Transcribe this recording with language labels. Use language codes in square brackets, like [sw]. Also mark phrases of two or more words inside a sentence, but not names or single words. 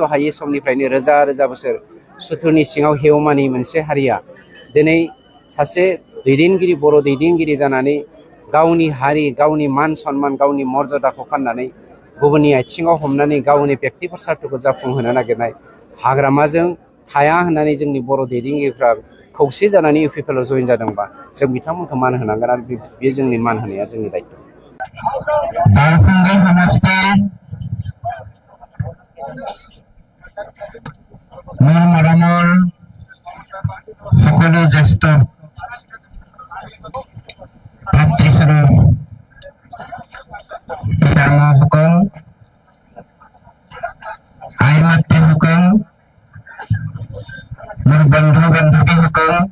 [brx] हायै समनिफ्रायनो रोजा रोजा बोसोर सुथुरनि सिङाव हेवमानि मोनसे हारिया दिनै सासे दैदेनगिरि बर' दैदेनगिरि जानानै गावनि हारि गावनि मान सन्मान गावनि मर्यादाखौ फाननानै गुबुननि आथिङाव हमनानै गावनि बेक्तिगत सार्थखौ जाफुंहोनो नागिरनाय हाग्रामाजों थाया होननानै जोंनि बर' दैदेनगिरिफ्रा खौसे जानानै UPPLआव जयेन जादोंबा जों बिथांमोनखौ मान होनांगोन आरो बे जोंनि मान होनाया जोंनि दायित्व। [as] সকলো জ্যেষ্ঠ ভাতৃস্বৰূপ পিতামহসকল, আই মাতৃসকল, মোৰ বন্ধু বান্ধৱীসকল